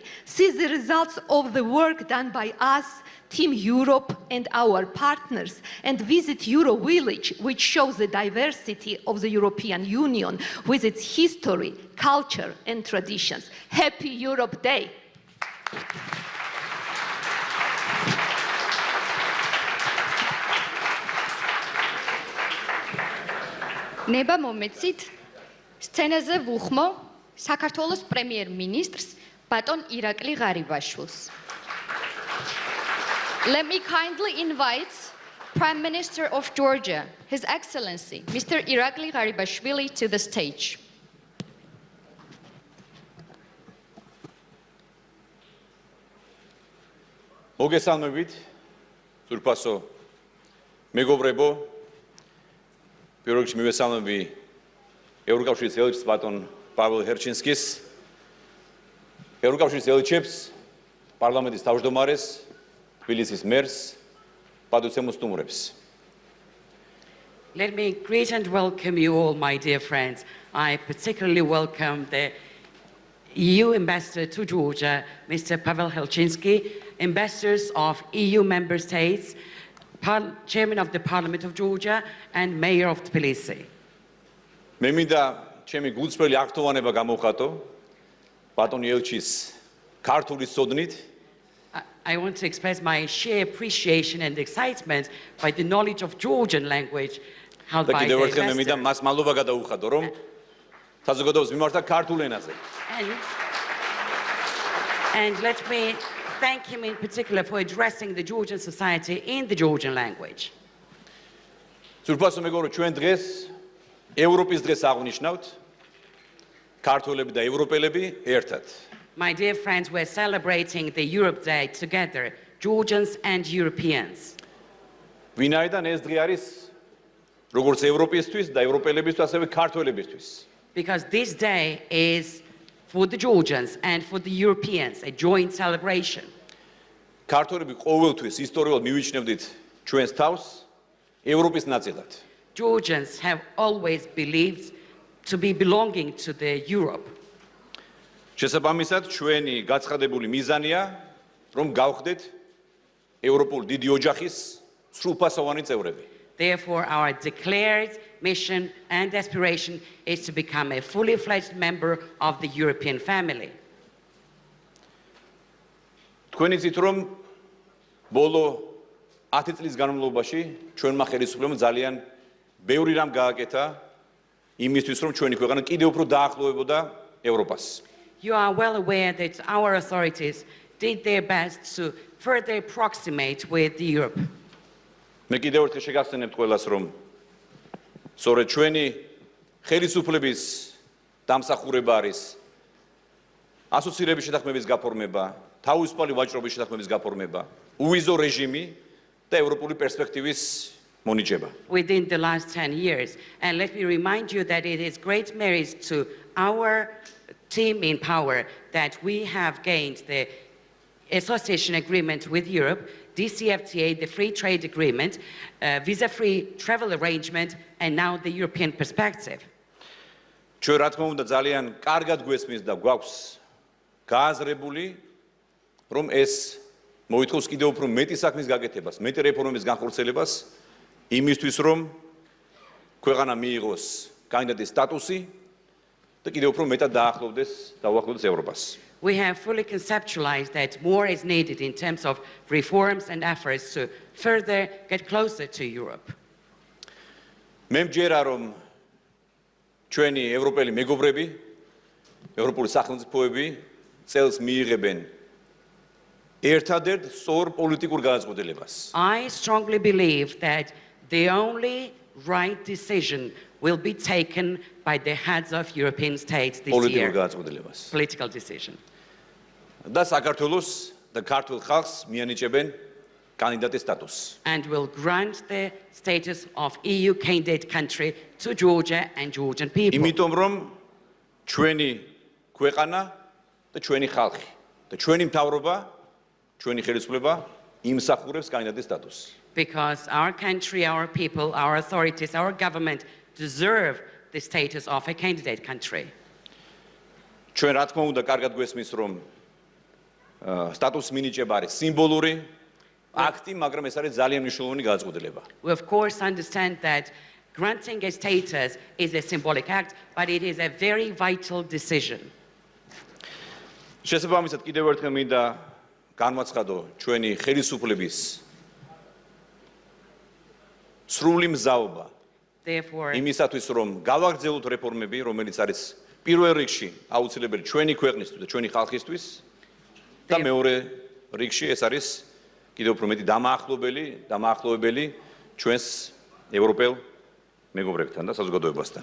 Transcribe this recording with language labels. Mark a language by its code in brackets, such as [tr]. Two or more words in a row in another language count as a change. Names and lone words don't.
[en] See the results of the work done by us, Team Europe, and our partners, and visit Euro Village, which shows the diversity of the European Union with its history, culture, and traditions. Happy Europe Day! [ka] ნება მომეცით სცენაზე ვუხმო საქართველოს პრემიერ-მინისტრს ბატონ ირაკლი ღარიბაშვილს. [en] Let me kindly invite Prime Minister of Georgia, His Excellency, Mr. Irakli Garibashvili, to the stage. [ka] მოგესალმებით, ზურფასო მეგობრებო, პირველ რიგში მივესალმები ევროკავშირის ელჩს ბატონ პაվել ჰერჩინსკის, ევროკავშირის ელჩებს, პარლამენტის თავმჯდომარეს, თბილისის მერს, პატივცემულ სტუმრებს. [en] Let me greet and welcome you all, my dear friends. I particularly welcome the EU Ambassador to Georgia, Mr. Pavel Helchinsky, ambassadors of EU member states, Chairman of the Parliament of Georgia, and Mayor of Tbilisi. [ka] მე მინდა ჩემი გულწრფელი აღთხოვანება გამოვხატო ბატონი ელჩის ქართული სოდნით [en] I want to express my sheer appreciation and excitement by the knowledge of Georgian language held [ka] და [en] by [ka] კიდევ [en] the [ka] ერთხელ მე მინდა [en] ambassador. [ka] მას მადლობა გადაუხადო, რომ საზოგადოებას მიმართა ქართულ ენაზე. [en] And let me thank him in particular for addressing the Georgian society in the Georgian language. [ka] ძვირფასო მეგობრო, ჩვენ დღეს ევროპის დღეს აღნიშნავთ, ქართველები და ევროპელები ერთად. [en] My dear friends, we're celebrating the Europe Day together, Georgians and Europeans. [ka] ვინაიდან ეს დღე არის როგორც ევროპისთვის და ევროპელებისთვის, ასევე ქართველებისთვის. [en] Because this day is for the Georgians and for the Europeans, a joint celebration. [ka] ქართველები ყოველთვის ისტორიულად მივიჩნევდით ჩვენს თავს ევროპის ნაწილად. [en] Georgians have always believed to be belonging to the Europe. [ka] შესაბამისად, ჩვენი გაცხადებული მიზანია, რომ გავხდეთ ევროპული დიდი ოჯახის სრულფასოვანი წევრები. [en] Therefore, our declared mission and aspiration is to become a fully fledged member of the European family. [ka] თქვენ იცით, რომ ბოლო 10 წლის განმავლობაში ჩვენმა ხელისუფლებამ ძალიან ბევრი რამ გააკეთა იმისთვის, რომ ჩვენი ქვეყანა კიდევ უფრო დაახლოვებოდა ევროპას. [en] You are well aware that our authorities did their best to further approximate with Europe. [ka] მე კიდევ ერთხელ შეგახსენებთ ყველას, რომ სწორედ ჩვენი ხელისუფლების დამსახურება არის ასოცირების შეთანხმების გაფორმება, თავისუფალი ვაჭრობის შეთანხმების გაფორმება, უვიზო რეჟიმი და ევროპული პერსპექტივის მონიჭება. [en] Within the last 10 years. And let me remind you that it is great merit to our team in power that we have gained the association agreement with Europe, DCFTA, the free trade agreement, visa-free travel arrangement, and now the European perspective. [ka] ჩვენ რა თქმა უნდა ძალიან კარგად გვესმის და გვაქვს გააზრებული, რომ ეს მოითხოვს კიდევ უფრო მეტი საქმის გაკეთებას, მეტი რეფორმების განხორციელებას, იმისთვის რომ ქვეყანა მიიღოს კანდიდატის სტატუსი და კიდევ უფრო მეტად დაახლოვდეს ევროპას. [en] We have fully conceptualized that more is needed in terms of reforms and efforts to further get closer to Europe. [ka] მე მჯერა, რომ ჩვენი ევროპელი მეგობრები, ევროპული სახელმწიფოები წელს მიიღებენ ერთადერთ სწორ პოლიტიკურ გადაწყვეტილებას. [en] I strongly believe that the only right decision will be taken by the heads of European states this [ka] პოლიტიკურ [en] year. [ka] გადაწყვეტილებას. [en] Political decision. [ka] და საქართველოს და ქართულ ხალხს მიანიჭებენ კანდიდატის სტატუსს. [en] And will grant the status of EU candidate country to Georgia and Georgian people. [ka] იმიტომ რომ ჩვენი ქვეყანა და ჩვენი ხალხი და ჩვენი მთავრობა, ჩვენი ხელისუფლება იმსახურებს კანდიდატის სტატუსს. [en] Because our country, our people, our authorities, our government deserve the status of a candidate country. [ka] ჩვენ რა თქმა უნდა კარგად გვესმის, რომ სტატუსის მინიჭება არის სიმბოლური აქტი, მაგრამ ეს არის ძალიან მნიშვნელოვანი გადაწყვეტილება. [en] We of course understand that granting a status is a symbolic act, but it is a very vital decision. [ka] შესაბამისად კიდევ ერთხელ მინდა განვაცხადო ჩვენი ხელისუფლების სრული მზაობა [en] Therefore, [ka] იმისათვის, რომ გავაგრძელოთ რეფორმები, რომელიც არის პირველ რიგში აუცილებელი ჩვენი ქვეყნისთვის და ჩვენი ხალხისთვის და მეორე რიგში ეს არის კიდევ უფრო მეტი დამაახლოვებელი ჩვენს ევროპელ მეგობრებთან და საზოგადოებასთან.